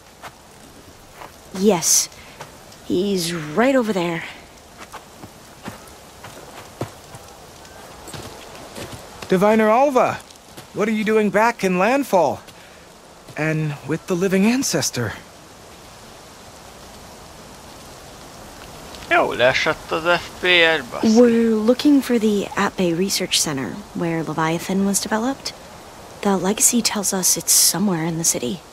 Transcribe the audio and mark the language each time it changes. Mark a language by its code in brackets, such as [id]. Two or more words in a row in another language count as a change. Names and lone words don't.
[en] Yes. He's right over there. Diviner Alva, what are you doing back in landfall? And with the living ancestor? [hu] Jó leesett az FPS, baszki. [en] We're looking for the At-Bay Research Center, where Leviathan was developed. The legacy tells us it's somewhere in the city.